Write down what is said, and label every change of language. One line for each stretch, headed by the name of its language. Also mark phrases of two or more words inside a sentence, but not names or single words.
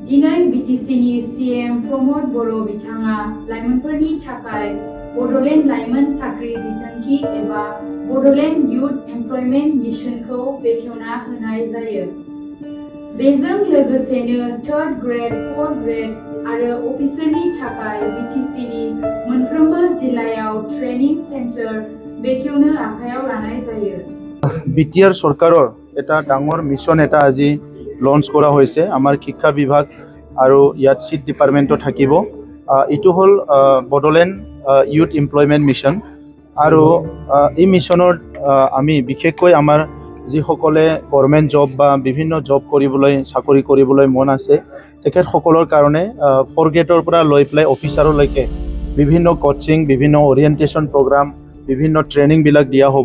Bodo: दिनै बिटिसिनि सीएम प्रमोद बर' बिथाङा लाइमोनफोरनि थाखाय बड'लेण्ड लाइमोन साख्रि बिथांखि एबा बड'लेण्ड युथ एमप्लयमेन्ट मिशनखौ बेखेवना होनाय जायो। बेजों लोगोसेनो 3rd ग्रेड, 4th ग्रेड आरो अफिसारनि थाखाय बिटिसिनि मोनफ्रोमबो जिल्लायाव
English: training center
Bodo: बेखेवनो आखायाव लानाय जायो।
Assamese: বিটিআৰ চৰকাৰৰ এটা ডাঙৰ মিছন এটা আজি লঞ্চ কৰা হৈছে। আমাৰ শিক্ষা বিভাগ আৰু ইয়াত চিট ডিপাৰ্টমেণ্টটো থাকিব। এইটো হ'ল বডোলেণ্ড ইউথ এমপ্লয়মেণ্ট মিছন। আৰু এই মিছনৰ আমি বিশেষকৈ আমাৰ যিসকলে
English: government job
Assamese: বা বিভিন্ন জব কৰিবলৈ চাকৰি কৰিবলৈ মন আছে তেখেতসকলৰ কাৰণে 4th গ্ৰেডৰ পৰা লৈ পেলাই অফিচাৰলৈকে বিভিন্ন কোচিং, বিভিন্ন
English: orientation program,
Assamese: বিভিন্ন ট্ৰেইনিংবিলাক দিয়া হ'ব।